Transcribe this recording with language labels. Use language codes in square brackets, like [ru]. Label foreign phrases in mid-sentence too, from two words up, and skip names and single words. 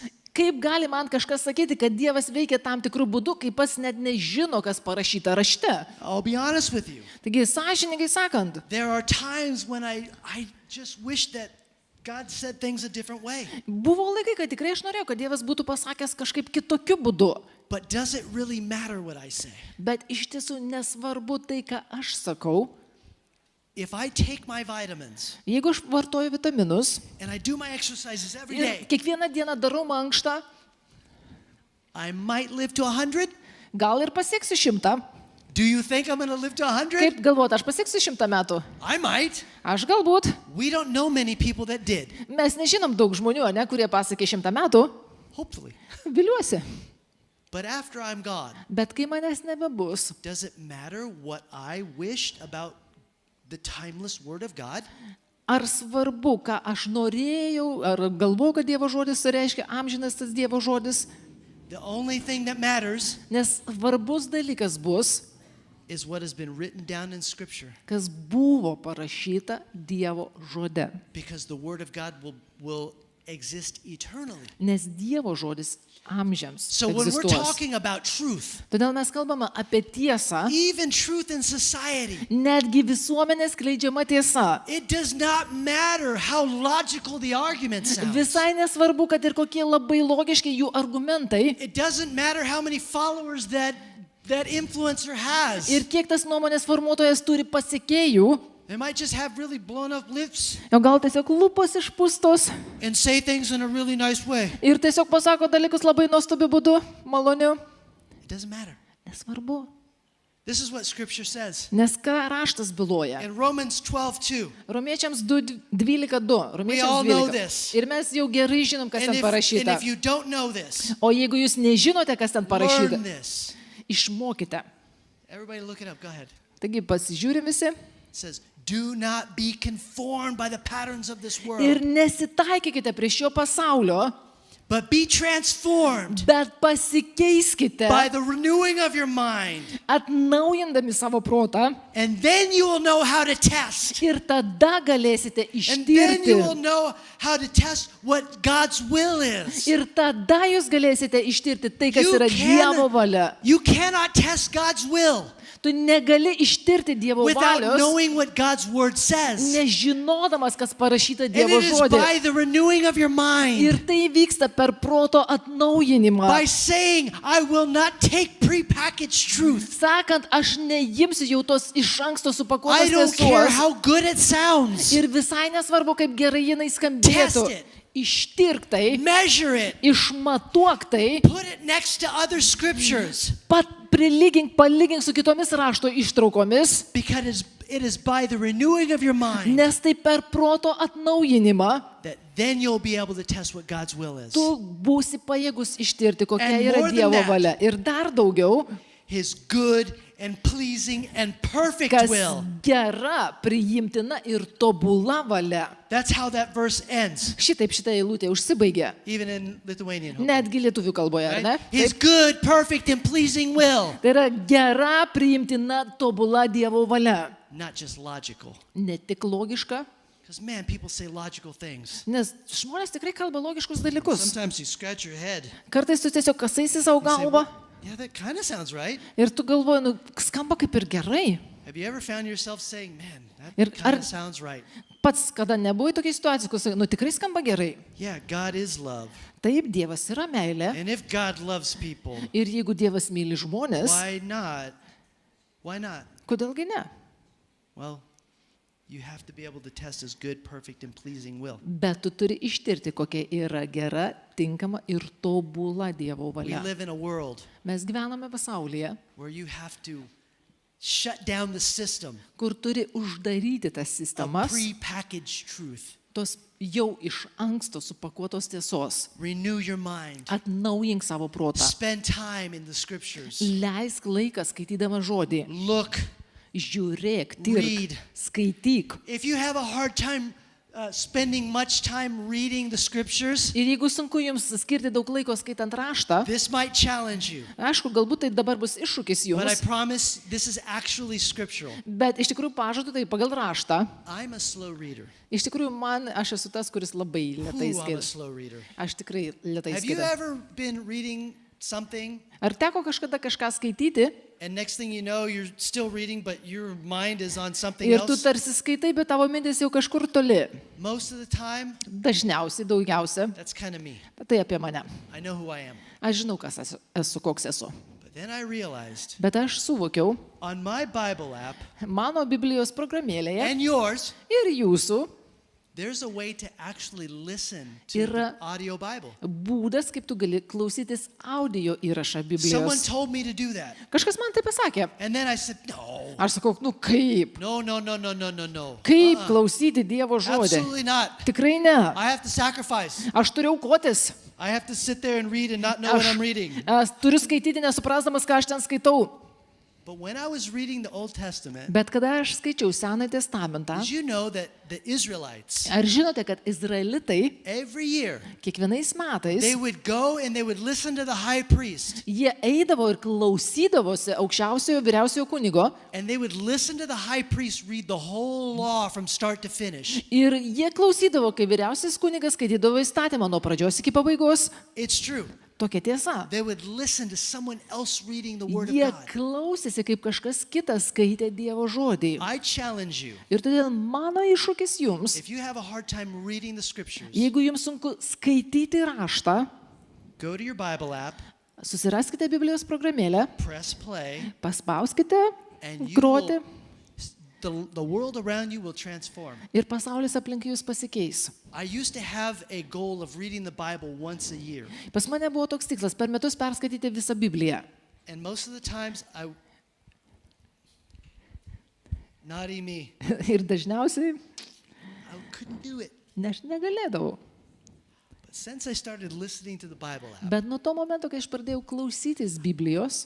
[lt] Kaip gali man kažkas sakyti, kad Dievas veikia tam tikrų būdų, kai pats net nežino, kas parašyta rašte? [en] I'll be honest with you. [lt] Taigi, sąžiningai sakant, [en] There are times when I just wish that God said things a different way. [lt] buvo laikai, kad tikrai aš norėjau, kad Dievas būtų pasakęs kažkaip kitokiu būdu. [en] But does it really matter what I say? [lt] Bet iš tiesų nesvarbu tai, ką aš sakau. [en] If I take my vitamins [lt] Jeigu aš vartoju vitaminus [en] and I do my exercises every [lt] ir [en] day, [lt] kiekvieną dieną darau mankštą, [en] I might live to 100. [lt] gal ir pasieksiu 100. [en] Do you think I'm going to live to 100? [lt] Kaip galvoti, aš pasieksiu 100 metų? [en] I might. [lt] Aš galbūt. [en] We don't know many people that did. [lt] Mes nežinom daug žmonių, ne, kurie pasiekė 100 metų. [en] Hopefully. [lt] Viliuosi. [en] But after I'm gone, [lt] Bet kai manęs nebebus, [en] does it matter what I wished about the timeless Word of God? [lt] ar svarbu, ką aš norėjau, ar galvojau, kad Dievo žodis reiškia amžinas tas Dievo žodis, [en] The only thing that matters [lt] nes svarbus dalykas bus, [en] is what has been written down in Scripture. [lt] kas buvo parašyta Dievo žode. [en] Because the Word of God will exist eternally. [lt] Nes Dievo žodis amžiams [en] So when we're [lt] egzistuos. [en] talking about truth, [lt] Todėl mes kalbame apie tiesą, [en] even truth in society, [lt] netgi visuomenės skleidžiama tiesa. [en] it does not matter how logical the argument sounds. [lt] Visai nesvarbu, kad ir kokie labai logiški jų argumentai [en] It doesn't matter how many followers that influencer has. [lt] ir kiek tas nuomonės formuotojas turi pasekėjų, [en] They might just have really blown up lips [lt] o gal tiesiog lūpos išpūstos [en] and say things in a really nice way. [lt] ir tiesiog pasako dalykus labai nuostabiu būdu, maloniu. [en] It doesn't matter. [lt] Nesvarbu. [en] This is what Scripture says. [lt] Nes ką raštas byloja? [en] In Romans 12:2. [lt] Romiečiams 12:2. [en] We all know [lt] Romiečiams 12. [en] this. [lt] Ir mes jau gerai žinom, kas [en] And [lt] ten parašyta. [en] if you don't know this, [lt] O jeigu jūs nežinote, kas ten parašyta, [en] learn this. [lt] išmokite. [en] Everybody look it up. Go ahead. [lt] Taigi pasižiūrim visi. [en] It says, do not be conformed by the patterns of this world, [lt] Ir nesitaikykite prie šio pasaulio, [en] but be transformed [lt] bet pasikeiskite, [en] by the renewing of your mind. [lt] atnaujindami savo protą. [en] And then you will know how to test. [lt] Ir tada galėsite [en] And then you will [lt] ištirti. [en] know how to test what God's will is. [lt] Ir tada jūs galėsite ištirti tai, kas yra Dievo valia. [en] You cannot test God's will [lt] Tu negali ištirti Dievo [en] without [lt] valios, [en] knowing what God's word says. [lt] nežinodamas, kas parašyta [en] And [lt] Dievo [en] it is [lt] žodė. [en] by the renewing of your [lt] Ir [en] mind, [lt] tai vyksta per proto atnaujinimą. [en] by saying, I will not take prepackaged truth. [lt] Sakant, aš neimsiu jau tos iš anksto [en] I [lt] supakuotos [en] don't care [lt] tiesos. [en] how good it sounds. [lt] Ir visai nesvarbu, kaip gerai jinai skambėtų. [en] Test it. [lt] Ištirk tai, [en] Measure it. [lt] išmatuok tai, [en] Put it next to other scriptures. [lt] palygink su kitomis rašto ištraukomis, [en] Because it is by the renewing of your mind [lt] nes tai per proto atnaujinimą [en] that then you'll be able to test what God's will is. [lt] tu būsi pajėgus ištirti, kokia [en] And [lt] yra [en] more than [lt] Dievo [en] that. [lt] valia. Ir dar daugiau, [en] His good and pleasing and perfect [lt] kas [en] will. [lt] gera, priimtina ir tobula valia. [en] That's how that verse ends, [lt] Šitaip šitą eilutę užsibaigia. [en] even in Lithuanian. hopefully, [lt] Netgi lietuvių kalboje, ar ne? [en] right? His good, perfect, and pleasing will. [lt] Tai yra gera, priimtina, tobula Dievo valia. [en] Not just logical. [lt] Ne tik logiška, [en] Because, man, people say logical things. [lt] nes žmonės tikrai kalba logiškus dalykus. [en] Sometimes you scratch your head. [lt] Kartais tu tiesiog kasaisi savo [en] and say, [lt] galvą [en] "Well, yeah, that kind of sounds right. [lt] ir tu galvoji, nu, skamba kaip ir gerai. [en] Have you ever found yourself saying, man, [lt] Ir [en] that kind [lt] ar- [en] of sounds right? [lt] Pats kada nebuvai tokia situacija, kur sakai, nu tikrai skamba gerai. [en] Yeah, God is love. [lt] Taip, Dievas yra meilė. [en] And if God loves people, [lt] Ir jeigu Dievas myli žmonės, [en] why not? Why not? [lt] kodėlgi ne? [en] Well, you have to be able to test His good, perfect, and pleasing will. [lt] Bet tu turi ištirti, kokia yra gera, tinkama ir tobula Dievo [en] We [lt] valia. [en] live in a world [lt] Mes gyvename pasaulyje, [en] where you have to shut down the system [lt] kur turi uždaryti tas [en] of [lt] sistemas, [en] prepackaged truth. [lt] tos jau iš anksto supakuotos tiesos. [en] Renew your mind. [lt] Atnaujink savo protą. [en] Spend time in the scriptures. [lt] Leisk laiką skaitydama žodį. [en] Look. [lt] Žiūrėk, [en] Read. [lt] tirk, skaityk. [en] If you have a hard time spending much time reading the scriptures, [lt] Ir jeigu sunku jums skirti daug laiko skaitant raštą, [en] this might challenge you. [lt] aišku, galbūt tai dabar bus iššūkis [en] But I [lt] jums, [en] promise this is actually scriptural. [lt] bet iš tikrųjų pažadu tai pagal raštą. [en] I'm a slow reader. [lt] Iš tikrųjų, aš esu tas, kuris labai lietai [en] Ooh, I'm a [lt] skaito. [en] slow reader. [lt] Aš tikrai lietai [en] Have you [lt] skaitau. [en] ever been reading something, [lt] Ar teko kažkada kažką skaityti [en] and next thing you know, you're still reading, but your mind is on something [lt] ir tu [en] else? [lt] tarsi skaitai, bet tavo mintis jau kažkur toli? [en] Most of the time, [lt] Dažniausiai, daugiausia. [en] that's kind of me. [lt] Bet tai apie mane. [en] I know who I am. [lt] Aš žinau, kas esu, koks esu. [en] But then I realized [lt] Bet aš suvokiau, [en] on my Bible app [lt] mano Biblijos programėlėje [en] and yours, [lt] ir jūsų [en] there's a way to actually listen to [lt] Yra- [en] the audio Bible. [lt] būdas, kaip tu gali klausytis audio įrašą [en] Someone [lt] Biblijos. [en] told me to do that. [lt] Kažkas man tai pasakė. [en] And then I said, no, [lt] Aš sakau, nu kaip? [en] no, no, no, no, no, no, no. [lt] Kaip Uh-uh. klausyti Dievo žodį? [en] Absolutely not. [lt] Tikrai ne. [en] I have to sacrifice. [lt] Aš turiu aukotis. [en] I have to sit there and read and not know what I'm reading. [lt] Turiu skaityti, nesuprasdamas, ką aš ten skaitau. [en] But when I was reading the Old Testament, [lt] Bet kada aš skaičiau Senąjį testamentą, [en] did you know that the Israelites, [lt] ar žinote, kad izraelitai [en] every year, [lt] kiekvienais metais [en] they would go and they would listen to the high priest, [lt] jie eidavo ir klausydavosi aukščiausiojo vyriausiojo kunigo [en] and they would listen to the high priest read the whole law from start to finish. [lt] ir jie klausydavo, kai vyriausias kunigas skaitydavo įstatymą nuo pradžios iki pabaigos. [en] It's true. [lt] Tokia tiesa. [en] They would listen to someone else reading the Word of [lt] Jie [en] God. [lt] klausėsi, kaip kažkas kitas skaitė Dievo žodį. [en] I challenge you, [lt] Ir todėl mano iššūkis jums, [en] if you have a hard time reading the scriptures, [lt] jeigu jums sunku skaityti raštą, [en] go to your Bible app, [lt] susiraskite Biblijos programėlę, [en] press play, [lt] paspauskite [en] and you [lt] groti [en] will, the world around you will transform. [lt] ir pasaulis aplink jūs pasikeis. [en] I used to have a goal of reading the Bible once a year. [lt] Pas mane buvo toks tikslas per metus perskaityti visą Bibliją. [en] And most of the times naughty me, [lt] Ir dažniausiai [en] I couldn't do it. [lt] aš negalėdavau. [en] But since I started listening to the Bible app, [lt] Bet nuo to momento, kai aš pradėjau klausytis Biblijos,